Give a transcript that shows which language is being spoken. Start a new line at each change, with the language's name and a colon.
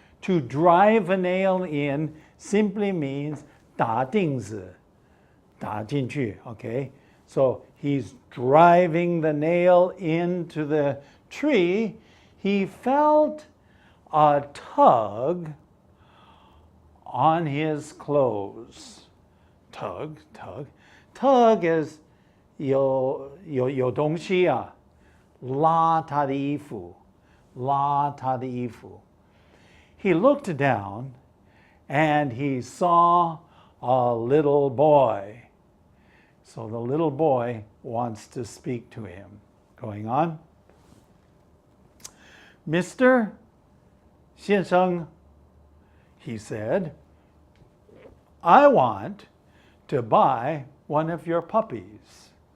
English: To drive a nail in simply means
Chinese: 打钉子,打进去,
English: okay? So he's driving the nail into the tree. He felt a tug on his clothes. Tug. Tug is
Chinese: 有东西啊，拉他的衣服，拉他的衣服。
English: He looked down and he saw a little boy. So the little boy wants to speak to him. Going on. Mr. 先生, he said, I want to buy one of your puppies.